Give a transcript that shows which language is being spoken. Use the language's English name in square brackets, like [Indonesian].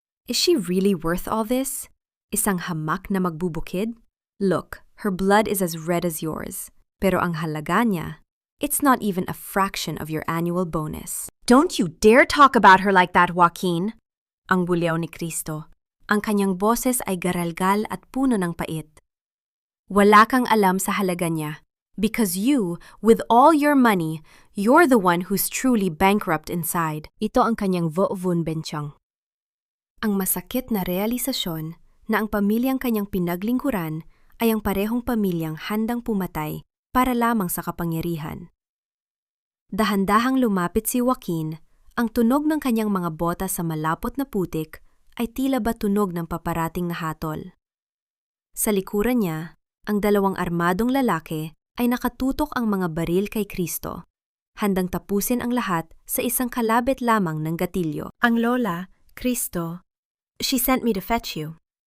[English] Is she really worth all this? [Filipino] Isang hamak na magbubukid? [English] Look, her blood is as red as yours. [Filipino] Pero ang halaga niya, [English] it's not even a fraction of your annual bonus. Don't you dare talk about her like that, Joaquin! [Filipino] Ang bulyaw ni Kristo. Ang kanyang boses ay garalgal at puno ng pait. Wala kang alam sa halaga niya. [English] Because you, with all your money, you're the one who's truly bankrupt inside. [Filipino] Ito ang kanyang Vovun Benchang. Ang masakit na realisasyon na ang pamilyang kanyang pinaglingkuran ay ang parehong pamilyang handang pumatay para lamang sa kapangyarihan. Dahan-dahang lumapit si Joaquin. Ang tunog ng kanyang mga bota sa malapot na putik ay tila ba tunog ng paparating na hatol. Sa likuran niya, ang dalawang armadong lalaki ay nakatutok ang mga baril kay Kristo, handang tapusin ang lahat sa isang kalabit lamang ng gatilyo. Ang lola, [English] Kristo, she sent me to fetch you.